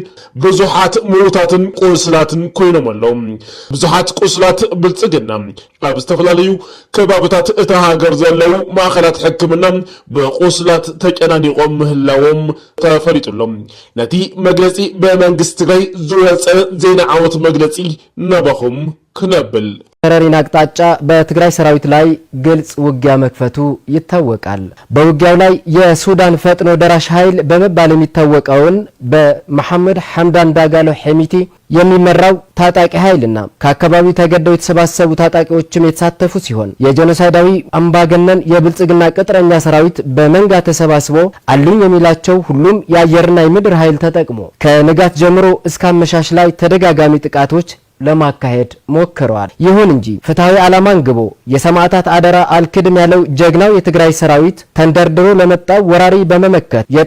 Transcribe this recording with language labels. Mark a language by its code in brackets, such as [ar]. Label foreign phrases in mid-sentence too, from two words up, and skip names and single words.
[ti] ብዙሓት ሙሉታትን ቁስላትን ኮይኖም ኣለው ብዙሓት ቁስላት ብልጽግና ኣብ ዝተፈላለዩ ከባቢታት እታ ሃገር ዘለው ማእኸላት ሕክምና ብቁስላት ተጨናኒቆም ምህላዎም ተፈሊጡሎም ነቲ መግለጺ በመንግስት ትግራይ ዝወፀ ዜና ዓወት መግለጺ ነበኹም ክነብል [am] ተረሪን አቅጣጫ በትግራይ ሰራዊት ላይ ግልጽ ውጊያ መክፈቱ ይታወቃል። በውጊያው ላይ የሱዳን ፈጥኖ ደራሽ ኃይል በመባል የሚታወቀውን በመሐመድ ሐምዳን ዳጋሎ ሐሚቲ የሚመራው ታጣቂ ኃይልና ከአካባቢው ተገደው የተሰባሰቡ ታጣቂዎችም የተሳተፉ ሲሆን የጄኖሳይዳዊ አምባገነን የብልጽግና ቅጥረኛ ሰራዊት በመንጋ ተሰባስቦ አሉኝ የሚላቸው ሁሉም የአየርና የምድር ኃይል ተጠቅሞ ከንጋት ጀምሮ እስከ አመሻሽ ላይ ተደጋጋሚ ጥቃቶች ለማካሄድ ሞክረዋል። ይሁን እንጂ ፍትሃዊ ዓላማን ግቦ የሰማዕታት አደራ አልክድም ያለው ጀግናው የትግራይ ሰራዊት ተንደርድሮ ለመጣው ወራሪ በመመከት